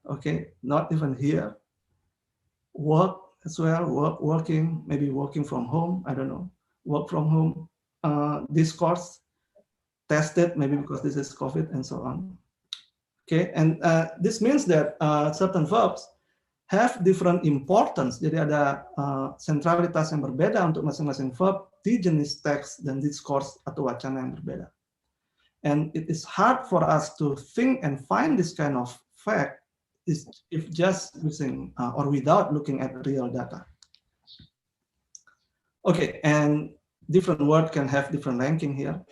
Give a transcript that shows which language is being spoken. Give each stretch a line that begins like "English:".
English: Okay, not even here. Work as well, working, maybe working from home, I don't know. Work from home, discourse, tested, maybe because this is COVID and so on. Okay, and this means that certain verbs have different importance.
Indonesian: Jadi ada sentralitas yang berbeda untuk masing-masing verb di jenis teks dan discourse atau wacana yang berbeda.
English: And it is hard for us to think and find this kind of fact if just using or without looking at real data. Okay, and different word can have different ranking here.